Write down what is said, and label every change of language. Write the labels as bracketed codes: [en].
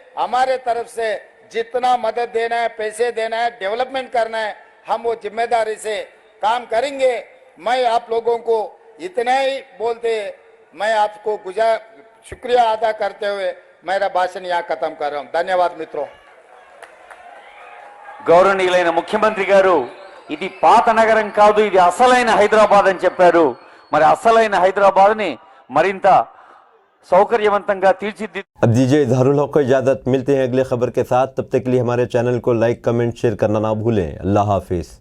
[hi] हमारे तरफ से जितना मदद देना है, पैसे देना है, डेवलपमेंट करना है, हम वो जिम्मेदारी से काम करेंगे। मैं आप लोगों को इतना ही बोलते मैं आपको शुक्रिया अदा करते हुए मेरा भाषण यहाँ खत्म कर रहा हूँ। धन्यवाद मित्रों। [te] గౌరవనీయులైన ముఖ్యమంత్రి గారు ఇది పాత నగరం కాదు, ఇది అసలైన హైదరాబాద్ అని చెప్పారు. మరి అసలైన హైదరాబాద్ ని మరింత సౌకర్యవంతంగా తీర్చిదిద్దు। [hi] अब दीजिए इजहारुल हक को इजाज़त। मिलते हैं अगले खबर के साथ, तब तक के लिए हमारे चैनल को लाइक कमेंट शेयर करना ना भूलें। अल्लाह हाफिज़।